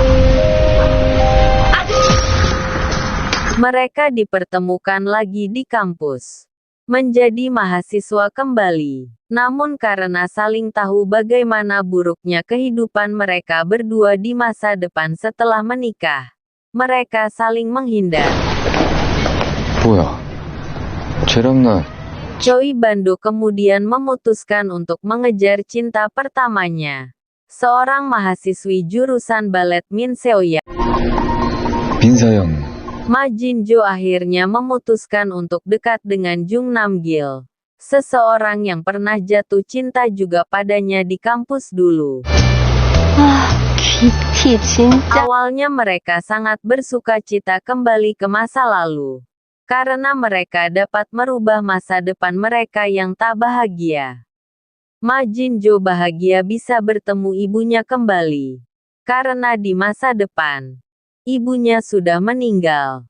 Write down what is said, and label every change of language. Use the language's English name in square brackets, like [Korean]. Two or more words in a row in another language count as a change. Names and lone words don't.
[Indonesian] Mereka dipertemukan lagi di kampus, menjadi mahasiswa kembali. Namun karena saling tahu bagaimana buruknya kehidupan mereka berdua di masa depan setelah menikah, mereka saling menghindar. [Korean] 뭐야? 쟤랑 나 [Indonesian] Choi Bando kemudian memutuskan untuk mengejar cinta pertamanya, seorang mahasiswi jurusan balet Min Seoya. 민서영. Ma Jinjo akhirnya memutuskan untuk dekat dengan Jung Namgil, seseorang yang pernah jatuh cinta juga padanya di kampus dulu. [Korean] 큐티 진짜. [Indonesian] Awalnya mereka sangat bersuka cita kembali ke masa lalu, karena mereka dapat merubah masa depan mereka yang tak bahagia. Ma Jinjo bahagia bisa bertemu ibunya kembali, karena di masa depan, ibunya sudah meninggal.